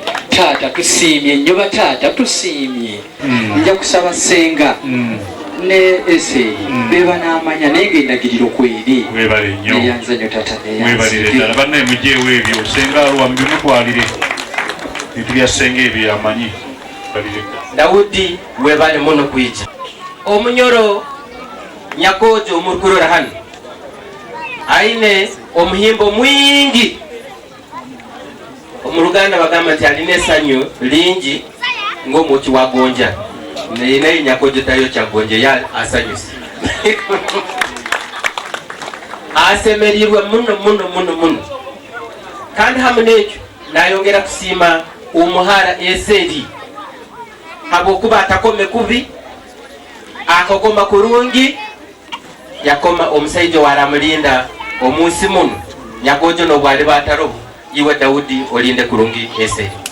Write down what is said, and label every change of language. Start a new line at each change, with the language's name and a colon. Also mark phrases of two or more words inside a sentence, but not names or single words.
Ganda: Taata tusiimye nnyo bataata tusiimye. Nja kusaba senga ne esseeri beba n'amanya naye ng'endagiriro kweri. webale nnyo. Neyanza nnyo taata webalire ddala bannaye mugyeewo ebyo senga alwa mubimutwalire bintu bya senga ebyo yamanyi.
Nyoro: Daudi webale muno kwija omunyoro Nyakojo omukurora hano aine omuhimbo mwingi.
Ganda: Omuluganda bagamba nti alina essanyu lingi ng'omwoki wa gonja naye Nyakojo tayo kyagonja ya asanyuse
Nyoro: asemerirwe muno kandi hamu n'ekyo nayongera kusiima omuhara Eseri habwokuba atakome kubi akakoma kurungi yakoma omusaija waramulinda omunsi muno Nyakojo n'obwali batarobo iwe Daudi olinde kurungi Eseri.